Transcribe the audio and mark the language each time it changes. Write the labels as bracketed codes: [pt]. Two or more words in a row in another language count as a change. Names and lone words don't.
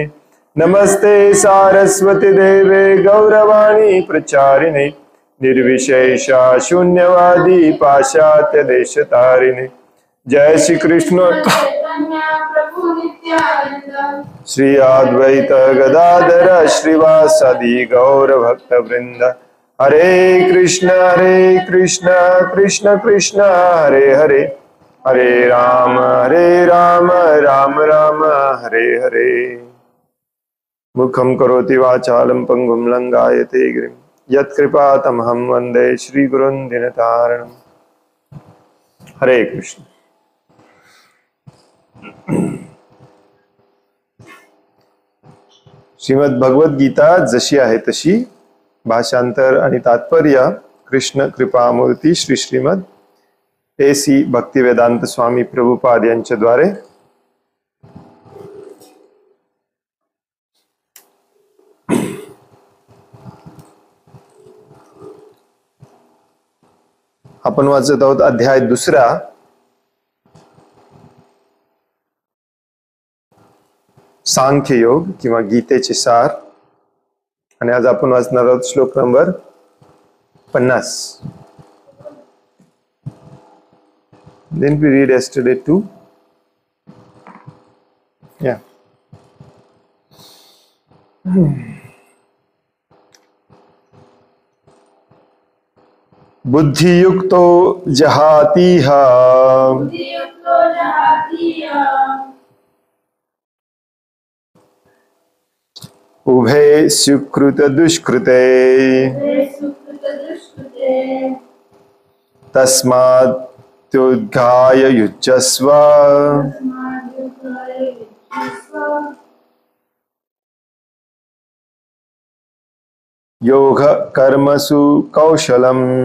[sa] नमस्ते सारस्वती देवे गौरवाणी प्रचारिणे निर्विशेषा शून्यवादी पाश्चात्य देशतारिणे। जय श्री कृष्ण श्री अद्वैत गदाधर श्रीवासदि गौर भक्त वृंद। हरे कृष्ण कृष्ण कृष्ण हरे हरे, हरे राम राम राम हरे हरे। मुखं करोति वाचालं पंगुं लंघयते गिरिं यत्कृपातमहं वन्दे श्रीगुरुं दीनतारिणम्। हरे कृष्ण। [mr] श्रीमद भगवद गीता जशी आहे तशी, भाषांतर आणि तात्पर्य कृष्ण कृपामूर्ती श्री श्रीमद A.C. भक्तिवेदांत स्वामी प्रभुपाद यांच्याद्वारे आपण वाचत आहोत अध्याय 2 सांख्य योग किंवा गीतेचे सार, आणि आज आपण वाचणार आहोत श्लोक नंबर 50. [en] Then we read yesterday too. Yeah. [sa] बुद्धियुक्तो जहातीह उभे सुकृत दुष्कृते तस्माद्योद्धाय युज्यस्व योग कर्मसु कौशलम।